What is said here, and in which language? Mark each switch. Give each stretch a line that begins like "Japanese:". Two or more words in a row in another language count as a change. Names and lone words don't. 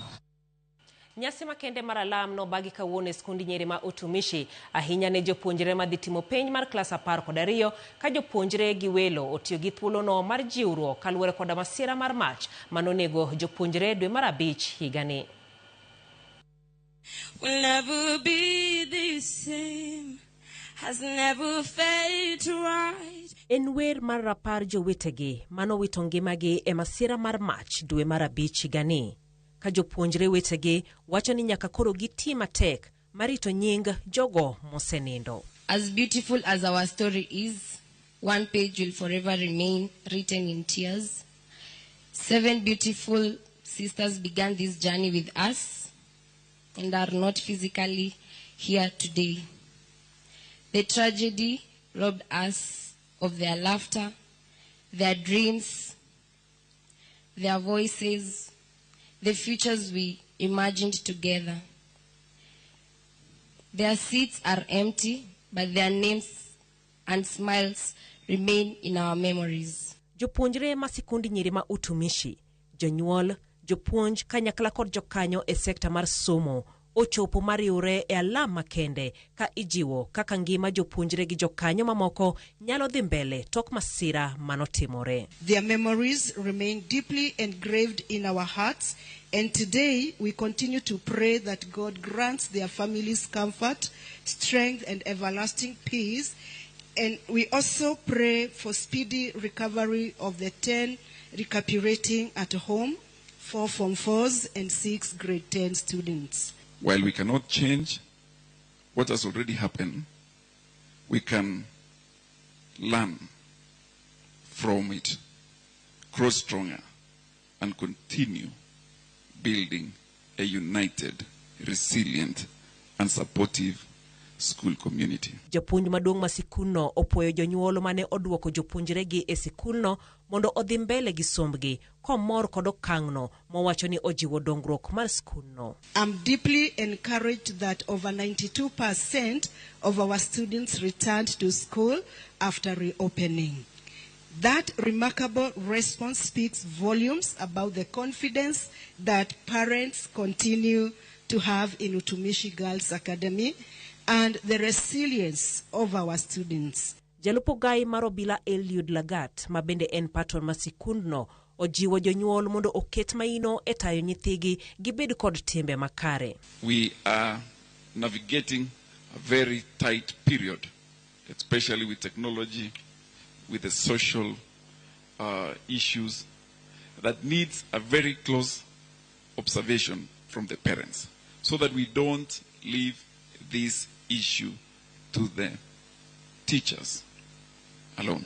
Luo (Kenya and Tanzania): Nyasi makende mar alam no bagi kawuono e skundi nyiri ma Utumishi ahinya ne jopuonjre ma dhi timo penj mar klas 12 ka jopuonjre gi welo otiyo gi thuolo no mar jiwruok kaluwore koda masira mar mach manonego jopuonjre dwe mar 5 higani.
English: Will never be the same, has never felt right.
Luo (Kenya and Tanzania): En wer mar rapar jowetegi manowito ngimagi e masira mar mach dwe mar 5 higani. Ka jopuonjre wetegi wacho ni nyaka koro giti matek marito nying jogo mosenindo.
English: As beautiful as our story is, one page will forever remain written in tears. 7 beautiful sisters began this journey with us and are not physically here today. The tragedy robbed us of their laughter, their dreams, their voices, the futures we imagined together. Their seats are empty, but their names and smiles remain in our memories.
Luo (Kenya and Tanzania): Jopuonjre masikundi nyiri ma Utumishi, jonyuol, jopuonj kanyakla kod jokanyo e sekta mar somo ochopo mariure e alam makende ka ijiwo kaka ngima jopuonjre gi jokanyo mamoko nyalo dhi mbele tok masira manotimore.
English: Their memories remain deeply engraved in our hearts, and today we continue to pray that God grants their families comfort, strength, and everlasting peace. And we also pray for speedy recovery of the 10 recuperating at home, 4 Form 4s and 6 grade 10 students. While we cannot change what has already happened, we can learn from it, grow stronger, and continue building a united, resilient, and supportive school community.
Luo (Kenya and Tanzania): Japuonj maduong' ma sikulno opuoyo jonyuol mane oduoko jopuonjregi e sikulno mondo odhi mbele gi sombgi komor kod okang'no mowacho ni ojiwo dongruok mar sikulno.
English: I'm deeply encouraged that over 92% of our students returned to school after reopening. That remarkable response speaks volumes about the confidence that parents continue to have in Utumishi Girls Academy and the resilience of our students.
Luo (Kenya and Tanzania): Jalupo gai marobila Eliud Lagat mabende en patron masikundno ojiwo jonyuol mondo oket maino e tayo nyithigi gibed kod timbe makare.
English: We are navigating a very tight period, especially with technology, with the social issues that needs a very close observation from the parents so that we don't leave this issue to the teachers alone.